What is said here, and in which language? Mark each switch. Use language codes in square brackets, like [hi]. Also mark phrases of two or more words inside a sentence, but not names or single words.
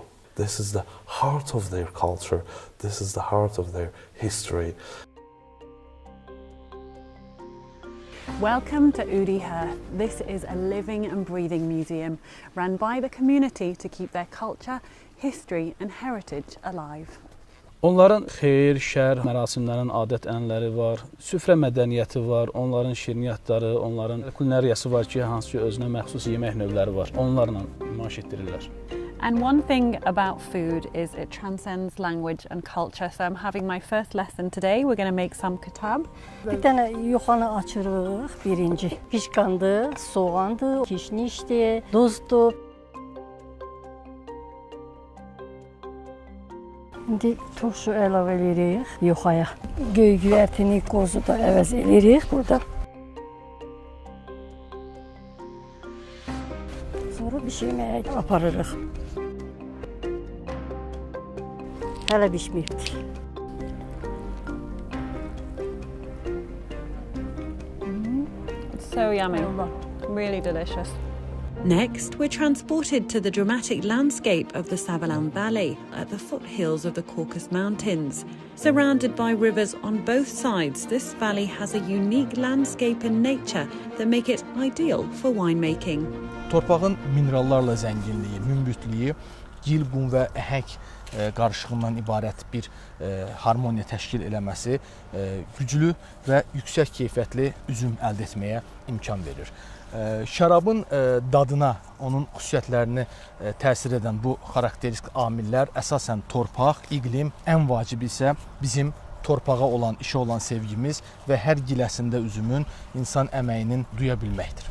[en] This is the heart of their culture. This is the heart of their history. Welcome to Udi Hearth. This is a living and breathing museum run by the community to keep their culture, history and heritage alive. [az] Onların xeyir, şər, mərasimlərin adət-ənənələri var, süfrə mədəniyyəti var, onların şirniyyatları, onların kulinariyası var ki, hansı ki özünə məxsus yemək növləri var. Onlarla nümayiş etdirirlər. [en] And one thing about food is it transcends language and culture. So I'm having my first lesson today. We're going to make some kitab. [az] Bir tane yoxanı açırıq, birinci. Pişkandı, soğandı, kişnişdi, duzdu. İndi turşu əlavə edirik yoxaya. Göygü ətini, qozu da əvəz edirik burada. Sonra bişirməyə aparırıq. Hələ bişməyibdir. [en] It's so yummy. Really delicious. Next, we're transported to the dramatic landscape of the Savalan Valley at the foothills of the Caucasus Mountains. Surrounded by rivers on both sides, this valley has a unique landscape and nature that make it ideal for winemaking. [az] Torpağın minerallarla zənginliyi, münbütlüyü, gil, qum və əhəng qarışığından ibarət bir harmoniya təşkil eləməsi güclü və yüksək keyfiyyətli üzüm əldə etməyə imkan verir. Şərabın dadına, onun xüsusiyyətlərini təsir edən bu xarakteristik amillər əsasən torpaq, iqlim, ən vacibi isə bizim torpağa olan, işə olan sevgimiz və hər giləsində üzümün insan əməyinin duya bilməkdir.